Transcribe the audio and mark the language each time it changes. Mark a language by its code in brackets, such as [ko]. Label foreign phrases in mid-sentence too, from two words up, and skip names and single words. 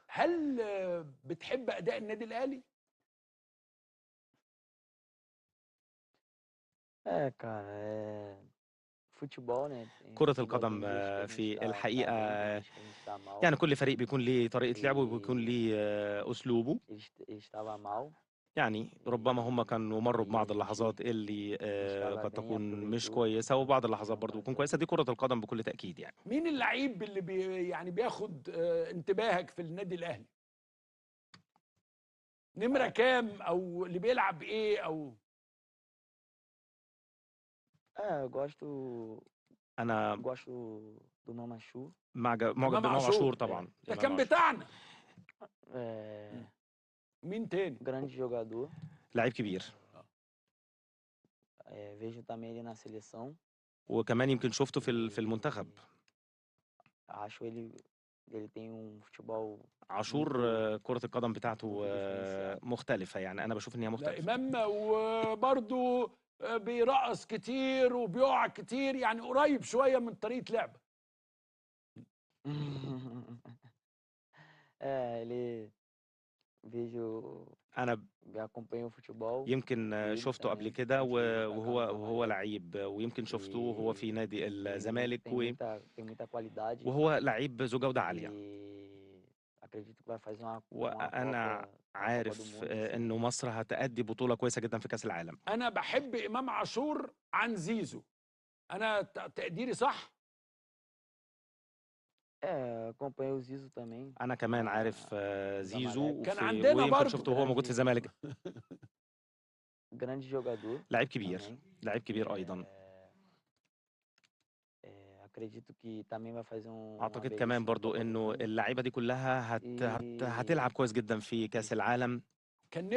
[ar] هل بتحب اداء النادي الاهلي؟ [pt] Cara, futebol, né, [ar] كرة [pt] tem [ar] القدم [pt] alguns dias que a gente [ar] في [pt] tá [ar] الحقيقة [pt] bem, tem dias que a gente tá mal. [ar] يعني كل فريق بيكون ليه طريقة لعبه وبيكون [pt] E [ar] ليه أسلوبه. [pt] ele estava mal [ar] يعني ربما هم كانوا مروا [pt] e [ar] ببعض اللحظات اللي [pt] a gente estava [ar] قد [pt] bem, [ar] تكون مش [pt] aproveitou [ar] كويسة، وبعض اللحظات [pt] para [ar] برضو بتكون [pt] fazer [ar] كويسة. دي كرة القدم بكل تأكيد يعني. مين اللعيب اللي يعني بياخد انتباهك في النادي الاهلي؟ نمرة ah, كام او اللي بيلعب ايه او [pt] eu gosto [ar] أنا [pt] gosto do Mamachu. [ar] معجب امام بإمام عاشور عاشور؟ طبعا. ده إمام كان عاشور بتاعنا. [pt] É [ar] مين تاني؟ [pt] grande jogador. [ar] لعيب كبير، [pt] Vejo também ele na seleção. [ar] وكمان يمكن شفته في المنتخب. [pt] E acho ele tem futebol [ar] عاشور [pt] muito [ar] كرة القدم بتاعته [pt] muito diferenciado. [ar] مختلفة، يعني أنا بشوف إن هي لا مختلفة. امام وبرضه بيرقص كتير وبيقع كتير، يعني قريب شوية من طريقة لعبه. [pt] Ele vejo [ar] أنا [pt] acompanho o futebol [ar] يمكن [pt] dele [ar] شفته قبل [pt] também [ar] كده [pt] antes dele ir para cá [ar] وهو [pt] Valência. [ar] لعيب، ويمكن شفته وهو في [pt] E [ar] نادي الزمالك [pt] tem muita qualidade [ar] وهو لعيب ذو جودة عالية. [pt] e acredito que vai fazer uma [ar] وأنا [pt] Copa do [ar] عارف [pt] Mundo esse [ar] إنه [pt] ano. [ar] مصر هتأدي بطولة كويسة جدا في كأس العالم. انا بحب امام عاشور عن زيزو. انا تقديري صح؟ [pt] Acompanhei o Zizo também [ar] أنا كمان عارف [pt] no [ar] زيزو [pt] Zamalek. [ar] كان عندنا ويمكن برضو شفته وهو موجود في الزمالك. [pt] Grande jogador [ar] لعيب كبير، [pt] também. [ar] لعيب كبير أيضا. [pt] Acredito que também vai fazer uma [ar] أعتقد كمان [pt] belíssima [ar] برضو [pt] Copa do [ar] إنه [pt] Mundo. [ar] اللعيبة دي كلها [pt] E [ar] هتلعب كويس جدا في كأس العالم. كان